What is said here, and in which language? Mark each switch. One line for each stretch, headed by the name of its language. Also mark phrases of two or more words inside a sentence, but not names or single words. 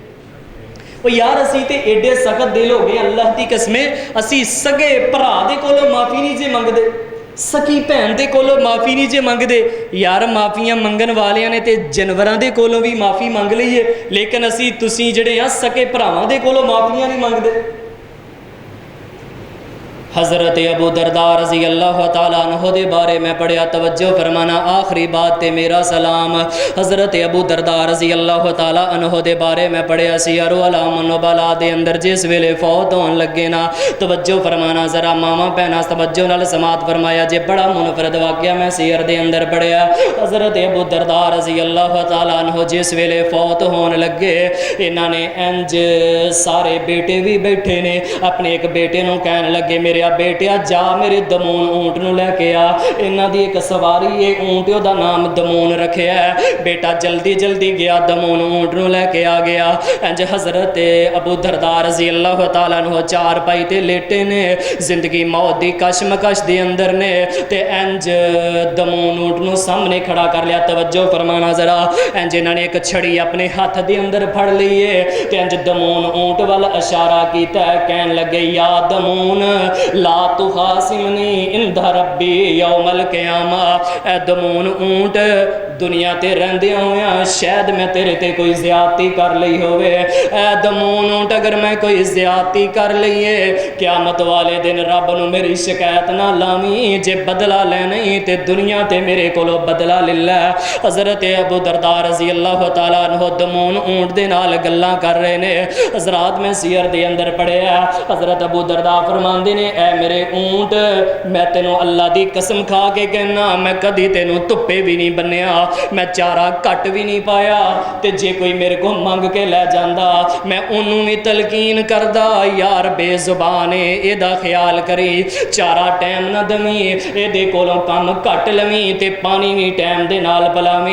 Punjabi: او یار، اسی تے ایڈے سخت دل ہو گئے، اللہ کی قسمیں اسی سگے بھرا دے کولوں معافی نہیں جے منگدے، سکی بھین دے کولوں معافی نہیں جے منگدے. یار، معافیاں منگن والیاں نے تے جانوراں دے کولوں بھی معافی منگ لئی ہے، لیکن اسی تسی جڑے آ سکے بھراواں دے کولوں معافیاں نہیں منگدے. حضرت ابو درداء
Arabic: رضي الله تعالى عنه
Punjabi: دے بارے میں پڑھیا، توجہ فرمانا، آخری بات تے میرا سلام. حضرت ابو درداء
Arabic: رضي الله تعالى عنه
Punjabi: دے بارے میں پڑھیا، سیر اعلام نبلا دے اندر جس ویلے فوت ہونے لگے نا، توجہ فرمانا ذرا ماما بھیناں توجہ نال سماعت فرمایا جے، بڑا منفرد واقعہ میں سیر دے اندر پڑھیا. حضرت ابو درداء
Arabic: رضي الله تعالى عنه
Punjabi: جس ویلے فوت ہونے لگے، انہاں نے انج سارے بیٹے بھی بیٹھے نے، اپنے اک بیٹے نوں کہن لگے، میرے دسیا بیٹیا جا میرے دمون اونٹ نوں لے کے آ. انہاں دی اک سواری ہے اونٹ، اوہدا نام دمون رکھیا ہے. بیٹا جلدی جلدی گیا دمون اونٹ نوں لے کے آ گیا. انج حضرت ابو درداء
Arabic: رضي الله تعالى عنه
Punjabi: چار پائی تے لیٹے نے، زندگی موت دی کشمکش دے اندر نے، تے انج دمون اونٹ نوں سامنے کھڑا کر لیا. توجہ فرمانا ذرا، انج انہاں نے اک چھڑی اپنے ہتھ دے اندر پھڑ لئی ہے، تے انج دمون اونٹ وال اشارہ کیتا، کہن لگے
Arabic: يا دمون لا تخاصمني عند ربي يوم القيامة.
Punjabi: اے دمون اونٹ دنیا تے رہندیاں ہویا شاید میں تیرے تے کوئی زیادتی کر لئی ہووے. اے دمون اونٹ اگر میں کوئی زیادتی کر لئیے قیامت والے دن رب نوں میری شکایت نہ لاویں، جے بدلہ لینا ہی تے دنیا تے میرے کولوں بدلہ لے لے. حضرت ابو درداء
Arabic: رضي الله تعالى عنه
Punjabi: دمون اونٹ دے نال گلاں کر رہے نے. حضرات میں سیر دے اندر پڑھیا، حضرت ابو درداء فرماندے نے اے میرے اونٹ، میں تینوں اللہ دی قسم کھا کے کہنا میں کدی تینوں دھپے بھی نہیں بنیا، میں چارہ گھٹ بھی نہیں پایا، تے جے کوئی میرے کو منگ کے لے جاندا میں انہوں نے بھی تلقین کردا یار بے زبان ہے، ایدا خیال کریں، چارہ ٹائم نہ دیویں، ایدے کولوں کم گھٹ لویں، تے پانی بھی ٹائم دے نال پلاویں.